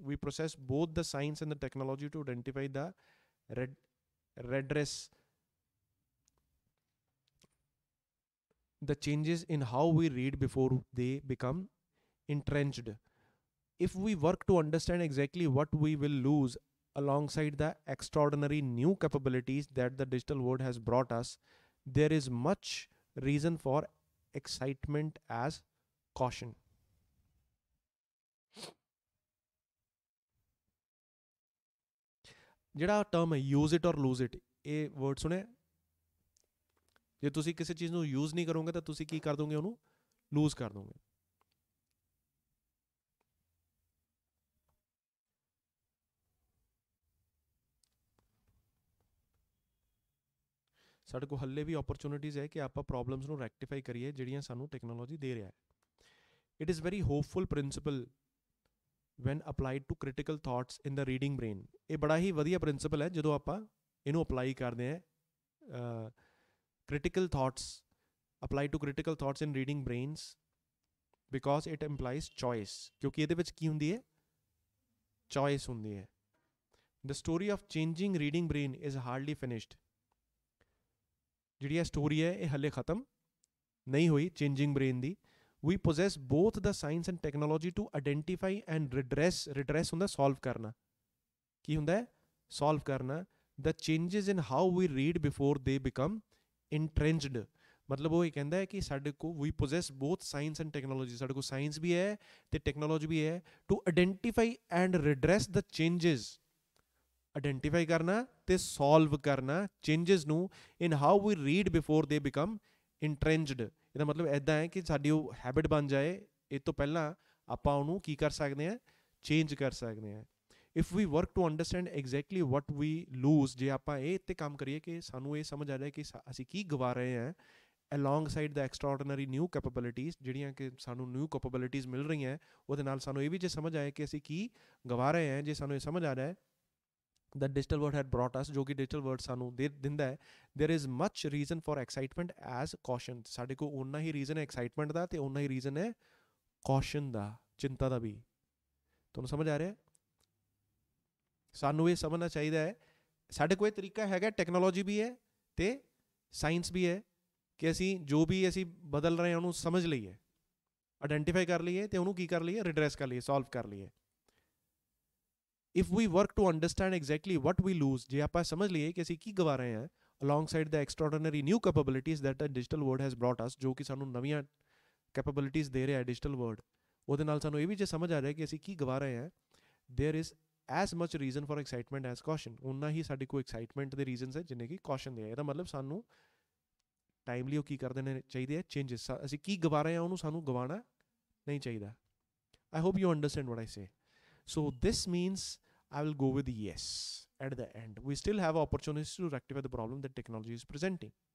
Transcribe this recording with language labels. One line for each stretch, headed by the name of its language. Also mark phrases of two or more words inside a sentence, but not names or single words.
English: We process both the science and the technology to identify the redress, the changes in how we read before they become entrenched. If we work to understand exactly what we will lose alongside the extraordinary new capabilities that the digital world has brought us, there is much reason for excitement as caution.
Punjabi: ਜਿਹੜਾ ਟਰਮ ਹੈ
English: use it or lose it,
Punjabi: ਇਹ ਵਰਡ ਸੁਣਿਆ? ਜੇ ਤੁਸੀਂ ਕਿਸੇ ਚੀਜ਼ ਨੂੰ ਯੂਜ਼ ਨਹੀਂ ਕਰੋਗੇ ਤਾਂ ਤੁਸੀਂ ਕੀ ਕਰ ਦੋਗੇ? ਉਹਨੂੰ ਲੂਜ਼ ਕਰ ਦੋਗੇ. ਸਾਡੇ ਕੋਲ ਹੱਲੇ ਵੀ ਓਪਰਚੁਨਿਟੀਜ਼ ਹੈ ਕਿ ਆਪਾਂ ਪ੍ਰੋਬਲਮਸ ਨੂੰ ਰੈਕਟੀਫਾਈ ਕਰੀਏ ਜਿਹੜੀਆਂ ਸਾਨੂੰ ਟੈਕਨੋਲੋਜੀ ਦੇ ਰਿਹਾ ਹੈ.
English: it is very hopeful principle when applied to critical thoughts in the reading brain.
Punjabi: ਇਹ ਬੜਾ ਹੀ ਵਧੀਆ ਪ੍ਰਿੰਸੀਪਲ ਹੈ ਜਦੋਂ ਆਪਾਂ ਇਹਨੂੰ ਅਪਲਾਈ ਕਰਦੇ ਹਾਂ.
English: critical thoughts, apply to critical thoughts in reading brains because it implies choice.
Punjabi: क्योंकि ਇਹਦੇ ਵਿੱਚ ਕੀ ਹੁੰਦੀ ਹੈ? choice ਹੁੰਦੀ ਹੈ.
English: The story of changing reading brain is hardly finished.
Punjabi: ਜਿਹੜੀ ਇਹ ਸਟੋਰੀ ਹੈ ਇਹ ਹਲੇ ਖਤਮ ਨਹੀਂ ਹੋਈ
English: changing brain
Punjabi: ਦੀ.
English: We possess both the science and technology to identify and redress ਹੁੰਦਾ solve ਕਰਨਾ.
Punjabi: ਕੀ ਹੁੰਦਾ ਹੈ?
English: solve ਕਰਨਾ the changes in how we read before they become entrenched.
Hindi: मतलब वो ये कहता है कि साढ़े को
English: we possess both science and technology.
Hindi: साढ़े को science भी है ते technology भी है
English: to identify and redress the changes. Identify
Hindi: करना ते solve करना
English: changes ਨੂੰ in how we read before they become entrenched.
Punjabi: ਇਹਦਾ ਮਤਲਬ ਇੱਦਾਂ ਹੈ ਕਿ ਸਾਡੀ ਉਹ ਹੈਬਿਟ ਬਣ ਜਾਏ, ਇਹ ਤੋਂ ਪਹਿਲਾਂ ਆਪਾਂ ਉਹਨੂੰ ਕੀ ਕਰ ਸਕਦੇ ਹਾਂ? ਚੇਂਜ ਕਰ ਸਕਦੇ ਹਾਂ.
English: if we work to understand exactly what we lose,
Punjabi: ਜੇ ਆਪਾਂ ਇਹ ਤੇ ਕੰਮ ਕਰੀਏ ਕਿ ਸਾਨੂੰ ਇਹ ਸਮਝ ਆ ਜਾਏ ਕਿ ਅਸੀਂ ਕੀ ਗਵਾ ਰਹੇ ਹਾਂ
English: alongside the extraordinary new capabilities,
Punjabi: ਜਿਹੜੀਆਂ ਕਿ ਸਾਨੂੰ
English: new capabilities
Punjabi: ਮਿਲ ਰਹੀਆਂ, ਉਹਦੇ ਨਾਲ ਸਾਨੂੰ ਇਹ ਵੀ ਜੇ ਸਮਝ ਆਏ ਕਿ ਅਸੀਂ ਕੀ ਗਵਾ ਰਹੇ ਹਾਂ, ਜੇ ਸਾਨੂੰ ਇਹ ਸਮਝ ਆ ਰਿਹਾ ਹੈ
English: that digital world had brought us,
Punjabi: ਜੋ ਕਿ
English: digital world
Punjabi: ਸਾਨੂੰ ਦੇ ਦਿੰਦਾ ਹੈ,
English: there is much reason for excitement as caution.
Punjabi: ਸਾਡੇ ਕੋਲ ਓਨਾ ਹੀ ਰੀਜ਼ਨ ਹੈ ਐਕਸਾਈਟਮੈਂਟ ਦਾ ਤੇ ਓਨਾ ਹੀ ਰੀਜ਼ਨ ਹੈ ਕੌਸ਼ਨ ਦਾ, ਚਿੰਤਾ ਦਾ ਵੀ. ਤੁਹਾਨੂੰ ਸਮਝ ਆ ਰਿਹਾ? ਸਾਨੂੰ ਇਹ ਸਮਝਣਾ ਚਾਹੀਦਾ ਹੈ ਸਾਡੇ ਕੋਲ ਇਹ ਤਰੀਕਾ ਹੈਗਾ, ਟੈਕਨੋਲੋਜੀ ਵੀ ਹੈ ਅਤੇ ਸਾਇੰਸ ਵੀ ਹੈ ਕਿ ਅਸੀਂ ਜੋ ਵੀ ਅਸੀਂ ਬਦਲ ਰਹੇ ਹਾਂ ਉਹਨੂੰ ਸਮਝ ਲਈਏ, ਆਇਡੈਂਟੀਫਾਈ ਕਰ ਲਈਏ ਅਤੇ ਉਹਨੂੰ ਕੀ ਕਰ ਲਈਏ? ਰਿਡਰੈਸ ਕਰ ਲਈਏ, ਸੋਲਵ ਕਰ ਲਈਏ.
English: if we work to understand exactly what we lose,
Punjabi: ਜੇ ਆਪਾਂ ਸਮਝ ਲਈਏ ਕਿ ਅਸੀਂ ਕੀ ਗਵਾ ਰਹੇ ਹਾਂ
English: alongside the extraordinary new capabilities that the digital world has brought us,
Punjabi: ਜੋ ਕਿ ਸਾਨੂੰ ਨਵੀਆਂ ਕੈਪੇਬਿਲਿਟੀਜ਼ ਦੇ ਰਿਹਾ
English: digital world,
Punjabi: ਉਹਦੇ ਨਾਲ ਸਾਨੂੰ ਇਹ ਵੀ ਜੇ ਸਮਝ ਆ ਰਿਹਾ ਕਿ ਅਸੀਂ ਕੀ ਗਵਾ ਰਹੇ ਹਾਂ,
English: there is as much reason for excitement as caution.
Punjabi: ਉਨਾ ਹੀ ਸਾਡੇ ਕੋਲ ਐਕਸਾਈਟਮੈਂਟ ਦੇ ਰੀਜ਼ਨਸ ਹੈ ਜਿੰਨੇ ਕਿ ਕੌਸ਼ਨ ਦੇ ਹੈ. ਇਹਦਾ ਮਤਲਬ ਸਾਨੂੰ ਟਾਈਮਲੀ ਉਹ ਕੀ ਕਰ ਦੇਣੇ ਚਾਹੀਦੇ ਆ? ਚੇਂਜਸ. ਅਸੀਂ ਕੀ ਗਵਾ ਰਹੇ ਹਾਂ ਉਹਨੂੰ ਸਾਨੂੰ ਗਵਾਉਣਾ ਨਹੀਂ ਚਾਹੀਦਾ.
English: I hope you understand what I say. So this means I will go with yes at the end. We still have opportunities to rectify the problem that technology is presenting.